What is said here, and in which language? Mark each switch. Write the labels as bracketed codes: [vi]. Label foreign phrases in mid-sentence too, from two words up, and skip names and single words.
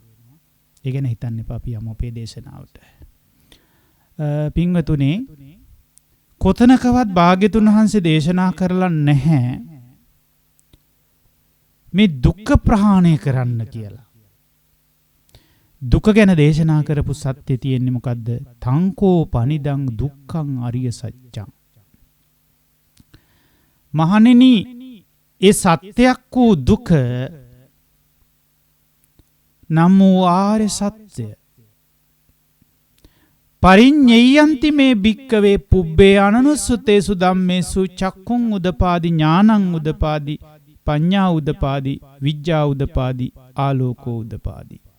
[si] ඒ ගැන හිතන්න එපා අපි යමු අපේ දේශනාවට. පින්වතුනි, කොතනකවත් භාග්‍යතුන් වහන්සේ දේශනා කරලා නැහැ මේ දුක්ඛ ප්‍රහාණය කරන්න කියලා. දුක ගැන දේශනා කරපු සත්‍ය තියෙන්නේ මොකද්ද? [pi] තංකෝ පනිදං දුක්ඛං අරිය සත්‍යං. [si] මහණෙනි, ඒ සත්‍යයක් වූ දුක නම් වූ ආර්ය සත්‍ය [pi] පරිඤ්ඤයන්ති මේ භික්කවේ පුබ්බේ අනනුස්සතේසු ධම්මේසු චක්කුං උදපාදි ඥානං උදපාදි පඤ්ඤා උදපාදි විජ්ජා උදපාදි ආලෝකෝ උදපාදි.